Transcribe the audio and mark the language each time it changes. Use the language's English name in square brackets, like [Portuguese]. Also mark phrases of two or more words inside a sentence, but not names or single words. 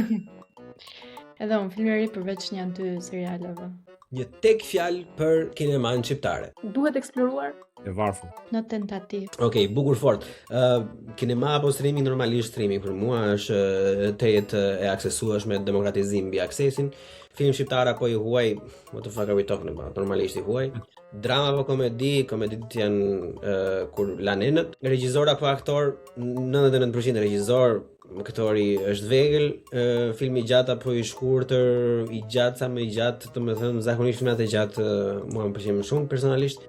[Albanian] Edhe unë film i ri përveç 1-2 serialeve. Një tek fjalë për kineman shqiptare. Duhet eksploruar. E varfër. Në tentativ. Okej, bukur fort. Kinema apo streaming, normalisht streaming për mua është të jetë e aksesueshme, demokratizim mbi aksesin. Film shqiptar apo i huaj, [English] what the fuck are we talking about? [Albanian] Normalisht i huaj. Drama apo komedi, komeditë janë kur lanenët. Regjisor apo aktor, 99% regjisor, aktori është vegël, filmi i gjatë apo i shkurtër, i gjatë sa më i gjatë, domethënë zakonisht filmat e gjatë mua më pëlqejnë më shumë personalisht.